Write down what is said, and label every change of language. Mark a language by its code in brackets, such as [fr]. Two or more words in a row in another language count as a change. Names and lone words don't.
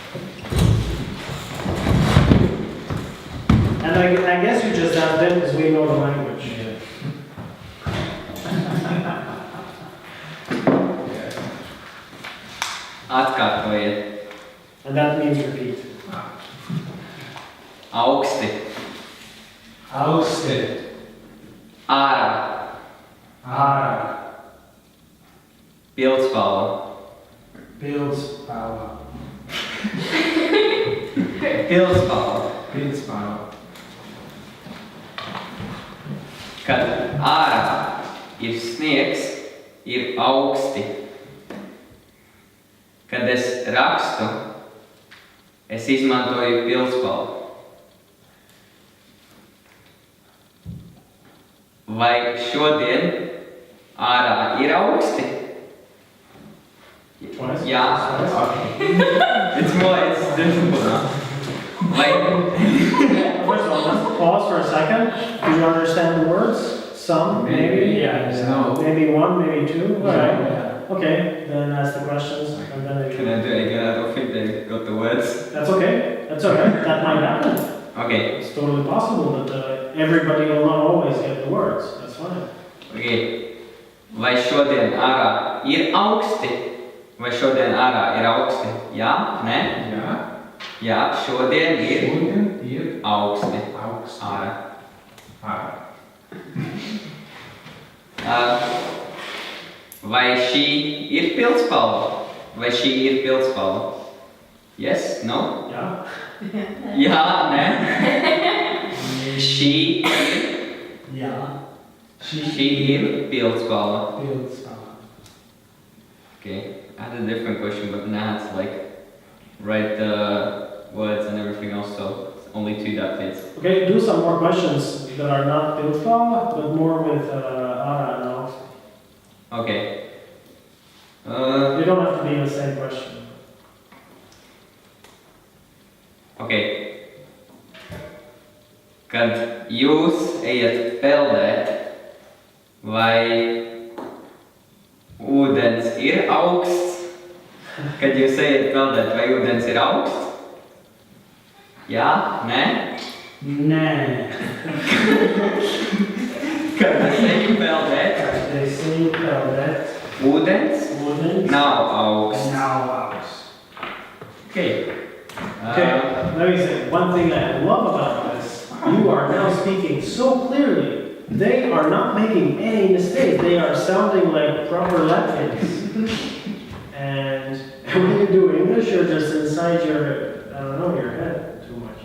[en] And I guess you just have them because we know the language. [lv] Atkārtojiet. [en] And that means repeat. [lv] Augsti. Augsti. Ārā. Ārā. Pildspalva. Pildspalva. Pildspalva. Pildspalva. Kad ārā ir sniegs, ir augsti. Kad es rakstu, es izmantoju pildspalvu. Vai šodien ārā ir augsti? [en] Twice? Yeah. It's difficult now. First of all, let's pause for a second. Do you understand the words? Some, maybe? No. Maybe one, maybe two? All right. Yeah. Okay, then ask the questions and then I Can I do it again? I don't think they got the words. That's okay. That's all right. That might happen. Okay. It's totally possible that everybody will not always get the words. That's fine. Okay. [lv] Vai šodien ārā ir augsti? Vai šodien ārā ir augsti? Jā? Nē? Jā. Jā, šodien ir Šodien ir augsti. augsti. Ārā. Ārā. Vai šī ir pildspalva? Vai šī ir pildspalva? [en] Yes? No? Yeah? [lv] Jā? Nē? Šī ir, [en] Yeah. [lv] šī ir pildspalva. Pildspalva. [en] Okay. I had a different question, but now it's like write the words and everything else, so it's only two that fits. Okay, do some more questions that are not Pildspalva, but more with Ara and Alex. Okay. You don't have to be the same question. Okay. [lv] Kad jūs ejat peldēt, vai ūdens ir augsts? Kad jūs ejat peldēt, vai ūdens ir augsts? Jā? Nē? Nē. Kad es eju peldēt, [en] They say peldēt. [lv] ūdens Ūdens. nav augsts. Nav augsts. [en] Okay. Okay, let me say, one thing I love about this, you are now speaking so clearly. They are not making any mistakes. They are sounding like proper Latvians. And when you do English, you're just inside your, I don't know, your head too much.